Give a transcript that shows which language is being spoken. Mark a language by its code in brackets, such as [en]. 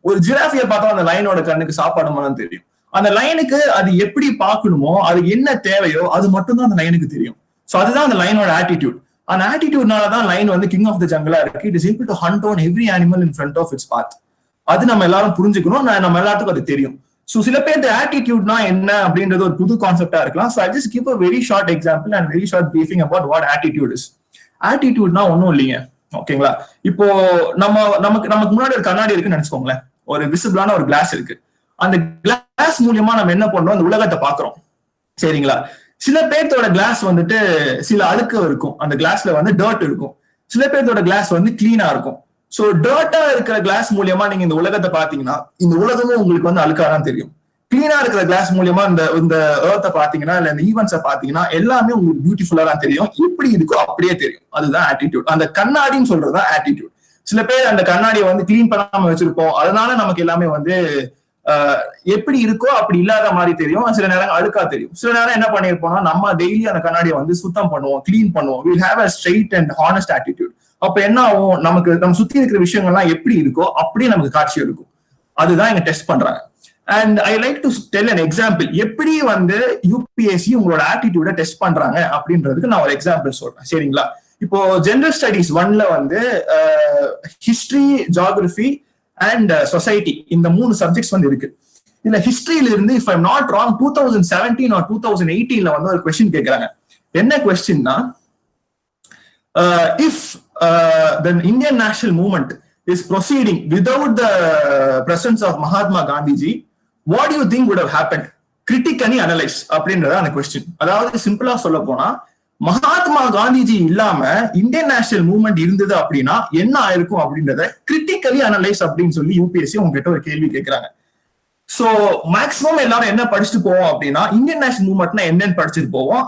[ta] ஒரு ஜிராஃபியை பார்த்தாலும் அந்த லயனோட கண்ணுக்கு சாப்பாடு மாதிரி தான் தெரியும். அந்த லயனுக்கு அது எப்படி பார்க்கணுமோ, அது என்ன தேவையோ அது மட்டும் தான் அந்த லயனுக்கு தெரியும். சோ அதுதான் அந்த லயனோட ஆட்டிடியூட். அந்த ஆட்டிடியூட்னாலதான் லைன் வந்து கிங் ஆஃப் த ஜங்கிளா இருக்கு. [en] It is able to hunt on every animal in front of its path. [ta] அது நம்ம எல்லாரும் புரிஞ்சுக்கணும். நம்ம எல்லாத்துக்கும் அது தெரியும். சோ சில பேர் ஆட்டிடியூட்னா என்ன அப்படின்றது ஒரு புது கான்செப்டா இருக்கலாம். So [en] I just give a very short example and very short briefing about what attitude is. [ta] ஆட்டிடியூட்னா ஒன்னும் இல்லைங்க, ஓகேங்களா? இப்போ நமக்கு முன்னாடி ஒரு கண்ணாடி இருக்குன்னு நினைச்சுக்கோங்களேன். ஒரு விசிபிளான ஒரு கிளாஸ் இருக்கு. அந்த கிளாஸ் மூலியமா நம்ம என்ன பண்றோம், அந்த உலகத்தை பாக்குறோம், சரிங்களா? சில பேர்த்தோட கிளாஸ் வந்துட்டு சில அழுக்கு இருக்கும், அந்த கிளாஸ்ல வந்து டர்ட் இருக்கும். சில பேர்த்தோட கிளாஸ் வந்து கிளீனா இருக்கும். சோ டர்ட்டா இருக்கிற கிளாஸ் மூலியமா நீங்க இந்த உலகத்தை பாத்தீங்கன்னா இந்த உலகமும் உங்களுக்கு வந்து அழுக்காதான் தெரியும். கிளீனா இருக்கிற கிளாஸ் மூலியமா இந்த எர்த்தை பாத்தீங்கன்னா, இல்ல இந்த ஈவெண்ட்ஸை பாத்தீங்கன்னா எல்லாமே உங்களுக்கு பியூட்டிஃபுல்லா தான் தெரியும். எப்படி இருக்கோ அப்படியே தெரியும். அதுதான் ஆட்டிடியூட். அந்த கண்ணாடின்னு சொல்றதுதான் ஆட்டிடியூட். சில பேர் அந்த கண்ணாடியை வந்து கிளீன் பண்ணாம வச்சிருப்போம், அதனால நமக்கு எல்லாமே வந்து எப்படி இருக்கோ அப்படி இல்லாத மாதிரி தெரியும். சில நேரம் அழுக்கா தெரியும். சில நேரம் என்ன பண்ணிருப்போம்னா, நம்ம டெய்லி அந்த கண்ணாடியை வந்து சுத்தம் பண்ணுவோம், கிளீன் பண்ணுவோம். [en] we have a straight and honest attitude. [ta] அப்ப என்ன ஆகும், நம்ம சுத்தி இருக்கிற விஷயங்கள்லாம் எப்படி இருக்கோ அப்படியே நமக்கு காட்சி இருக்கும். அதுதான் இங்க டெஸ்ட் பண்றாங்க. [en] And I like to tell an example. [ta] எப்படி வந்து யூபிஎஸ்சி உங்களோட ஆட்டிடியூட டெஸ்ட் பண்றாங்க அப்படின்றதுக்கு நான் ஒரு எக்ஸாம்பிள் சொல்றேன், சரிங்களா? இப்போ ஜெனரல் ஸ்டடிஸ் 1ல வந்து ஹிஸ்டரி, ஜியோகிராஃபி அண்ட் சொசைட்டி, இந்த 3 சப்ஜெக்ட்ஸ் வந்து இருக்கு. இதுல ஹிஸ்டரியில இருந்து [en] if I'm not wrong [ta] 2017 or 2018ல வந்து ஒரு கொஸ்டின் கேட்கறாங்க. என்ன கொஸ்டின்னா, [en] if the Indian national movement is proceeding without the presence of Mahatma Gandhiji, what do you think would have happened? [ta] Critically analyze அப்படின்றத அந்த கொஸ்டின். அதாவது சிம்பிளா சொல்ல போனா, மகாத்மா காந்திஜி இல்லாம இந்தியன் நேஷனல் மூவ்மெண்ட் இருந்தது அப்படின்னா என்ன ஆயிருக்கும் அப்படின்றத கிரிட்டிக்கலி அனலைஸ் அப்படின்னு சொல்லி யூபிஎஸ்சி உங்ககிட்ட ஒரு கேள்வி கேட்கிறாங்க. சோ மேக்சிமம் எல்லாரும் என்ன படிச்சுட்டு போவோம் அப்படின்னா, இந்தியன் நேஷனல் மூவ்மெண்ட்னா என்னன்னு படிச்சுட்டு போவோம்.